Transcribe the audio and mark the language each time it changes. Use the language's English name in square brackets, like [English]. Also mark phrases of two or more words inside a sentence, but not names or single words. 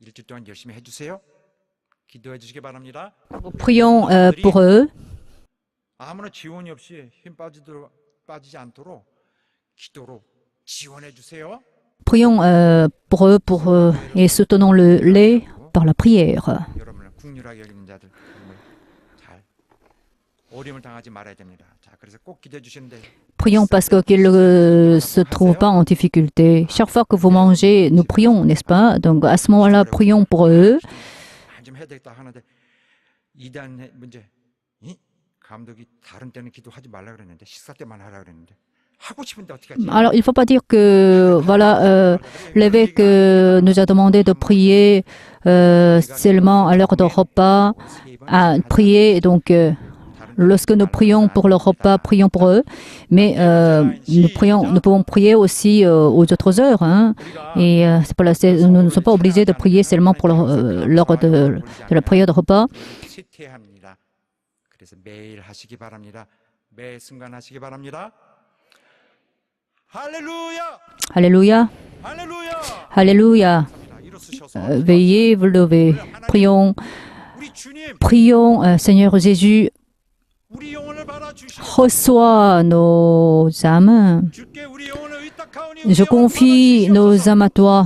[French] Prions pour eux. [Korean] 아무런 지원이 없이 빠지지 않도록 기도로 지원해 주세요. [French] Prions pour eux, et soutenons-les par la prière. [Korean] 여러분을 국률하게 여기는 자들 정말 잘 어려움을 당하지 말아야 됩니다. 자, 그래서 꼭 기도해 주시는데 [French] Prions parce qu'ils ne se trouvent pas en difficulté. Chaque fois que vous mangez, nous prions, n'est-ce pas? Donc à ce moment-là, prions pour eux. [Korean] 좀 해야 되겠다 하는데 이단 문제. 감독이 다른 때는 기도하지 말라 그랬는데 식사 때만 하라 그랬는데 하고 싶은데 어떻게 하지? [French] Alors, il ne faut pas dire que voilà, l'évêque nous a demandé de prier seulement à l'heure de repas, à prier. Donc, lorsque nous prions pour le repas, prions pour eux. Mais nous pouvons prier aussi aux autres heures. Hein. Et nous ne sommes pas obligés de prier seulement pour l'heure de la prière de repas. [Korean] 그래서 매일 하시기 바랍니다. 매 순간 하시기 바랍니다. 할렐루야! [French] Alléluia! Alléluia! Veillez, vous levez. Prions, Seigneur Jésus, reçois nos âmes. Je confie nos âmes à toi.